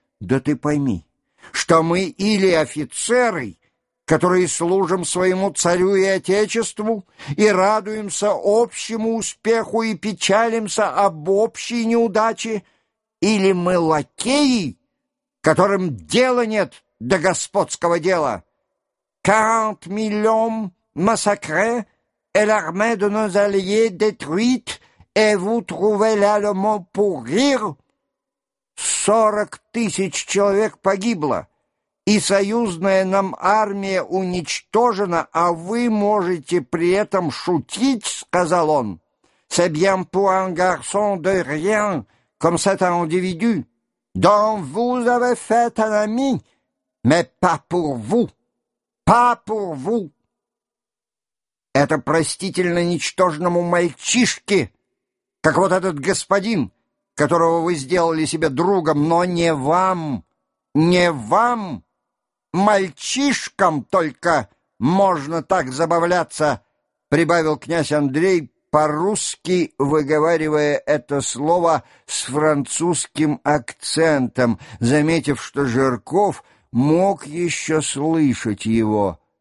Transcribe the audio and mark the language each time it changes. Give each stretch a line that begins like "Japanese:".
Russian: «Да ты пойми, что мы или офицеры, которые служим своему царю и отечеству, и радуемся общему успеху и печалимся об общей неудаче, или мы лакеи, которым дела нет до господского дела.
French: 40 миллионов массакре, и l'armée de nos alliés détruite, et vous trouvez là le mot pour rire?
Russian: 40 000 человек погибло, и союзная нам армия уничтожена, а вы можете при этом шутить, — сказал он.
French: C'est bien pour un garçon de rien, comme cet individu, dont vous avez fait un ami, mais pas pour vous, pas pour vous.
Russian: Это простительно ничтожному мальчишке, как вот этот господин, которого вы сделали себе другом, но не вам, не вам. «Мальчишкам только можно так забавляться», — прибавил князь Андрей, по-русски выговаривая это слово с французским акцентом, заметив, что Жирков мог еще слышать его.